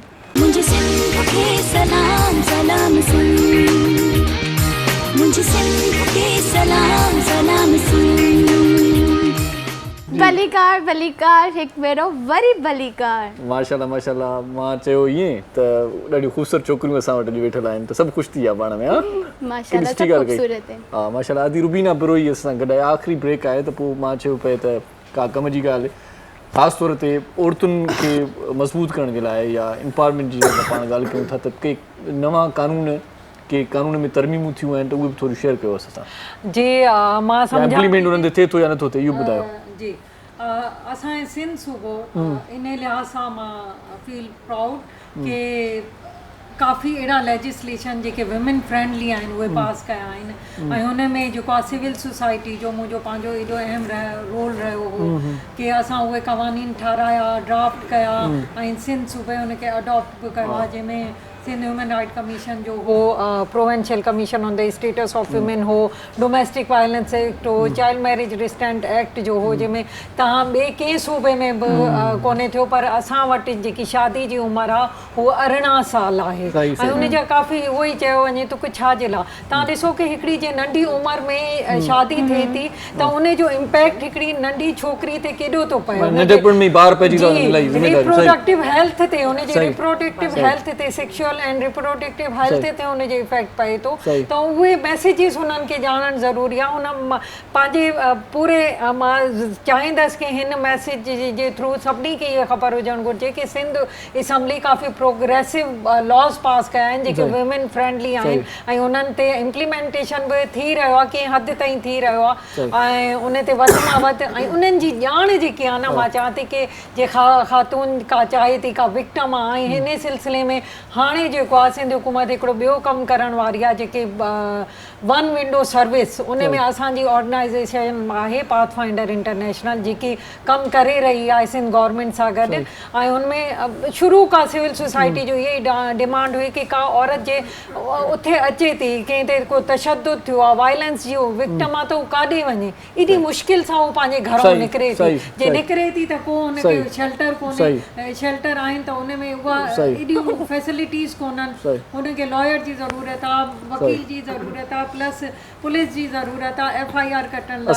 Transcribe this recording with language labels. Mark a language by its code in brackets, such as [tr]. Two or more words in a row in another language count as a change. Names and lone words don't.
[ur] مجھے سندھ کے سلام سلام سندھ، مجھے سندھ کے سلام سلام سندھ. [sd] भलीकार हिकु भेरो वरी भलीकार। [ur] ماشاءاللہ ماشاءاللہ. [sd] मां चयो ईअं त ॾाढियूं ख़ूबसूरत छोकिरियूं असां वटि अॼु वेठल आहिनि, त सभु ख़ुशि थी विया पाण में। [ur] ماشاءاللہ سب خوبصورت ہے. ہاں ماشاءاللہ. [sd] आदि रुबीना ब्रोई असां गॾु आहे, आख़िरी ब्रेक आहे त पोइ मां चयो पए त का कम जी ॻाल्हि ख़ासि तौर ते औरतुनि खे मज़बूत करण जे लाइ या एम्पावरमेंट जी अगरि पाण ॻाल्हि कयूं था त के नवां कानून में तरमीमूं थियूं आहिनि त उहे बि थोरी शेयर कयो असां सां जी मां सम्झां इम्प्लीमेंट उन्हनि ते थिए थो या नथो थिए इहो ॿुधायो। जी असांजे सिंध सूबो इन लिहाज़ सां मां [en] feel proud [sd] के काफ़ी अहिड़ा लेजिस्लेशन जेके [en] women friendly [sd] आहिनि उहे पास कया आहिनि ऐं हुन में जेको आहे [en] civil society [sd] जो मुंहिंजो पंहिंजो एॾो अहम रोल रहियो हो कि असां उहे क़वानीन ठाराया ड्राफ्ट कया ऐं सिंध सूबे हुनखे अडॉप्ट बि कयो आहे जंहिंमें सिंध ह्यूमन राइट कमीशन जो हो प्रोवेंशियल कमीशन हूंदे स्टेटस ऑफ वुमेन हो डोमेस्टिक वायलेंस एक्ट हो चाइल्ड मैरिज रिस्टेंट एक्ट जो हो जंहिंमें तव्हां ॿिए कंहिं सूबे में बि कोन्हे थियो पर असां वटि जेकी शादी जी उमिरि आहे हूअ 18 साल आहे ऐं उन जा काफ़ी उहो ई चयो वञे थो की छा जे लाइ तव्हां ॾिसो की हिकिड़ी जे नंढी उमिरि में शादी थिए थी त उन जो इम्पैक्ट हिकिड़ी नंढी छोकिरी ते केॾो थो पए [en] reproductive health [sd] ते हुनजे [en] reproductive health [sd] ते [en] sexual and reproductive health [sd] ते हुनजे इफेक्ट पए थो त उहे मैसेजिस हुननि खे ॼाणणु ज़रूरी आहे हुन पंहिंजे पूरे मां चाहींदसि की हिन मैसेज जे थ्रू सभिनी खे इहा ख़बर हुजणु घुरिजे की सिंध असेंबली काफ़ी [en] progressive laws [sd] पास कया आहिनि जेके [en] women friendly [sd] आहिनि ऐं उन्हनि ते इम्प्लीमेंटेशन बि थी रहियो आहे कंहिं हद ताईं थी रहियो आहे ऐं उन ते वधि मां वधि ऐं उन्हनि जी ॼाण जेकी आहे न मां चवां थी की जे ख़ातून का चाहे थी का विक्टम आहे ऐं हिन सिलसिले में हाणे जेको आहे सिंध हुकूमत हिकिड़ो ॿियो कमु करण वारी आहे जेके [en] one window service [sd] उन में असांजी ऑर्गेनाइज़ेशन आहे पाथ फाइंडर इंटरनेशनल जेकी कमु करे रही आहे सिंध गवर्नमेंट सां गॾु ऐं उनमें शुरू खां [en] civil society [sd] जो इहा ई डिमांड हुई की का औरत जे उथे अचे थी कंहिं ते को तशद्दुद थियो आहे वायलेंस जी विक्टम आहे त उहो काॾे वञे एॾी मुश्किल सां उहो पंहिंजे घरों निकिरे थी जे निकिरे थी त को हुनखे शेल्टर कोन्हे शेल्टर आहिनि त उन में उहा एॾियूं फैसिलिटीज़ कोन्हनि हुनखे लॉयर जी ज़रूरत आहे वकील जी ज़रूरत आहे प्लस पुलिस जी ज़रूरत आहे FIR कटण लाइ